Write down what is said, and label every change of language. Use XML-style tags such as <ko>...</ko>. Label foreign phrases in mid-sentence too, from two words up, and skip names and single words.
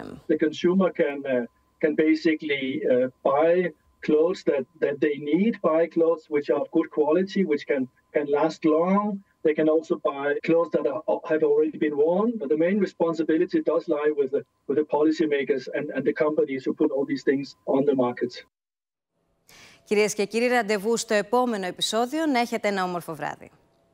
<en>The consumer can basically buy clothes that they need, buy clothes which are of good quality, which can last long. They can also buy clothes that have already been worn. But the main responsibility does lie with the policymakers and the companies who put all these things on the market.</en> <el>Κυρίες και κύριοι, ραντεβού στο επόμενο επεισόδιο. Να έχετε ένα όμορφο βράδυ.</el>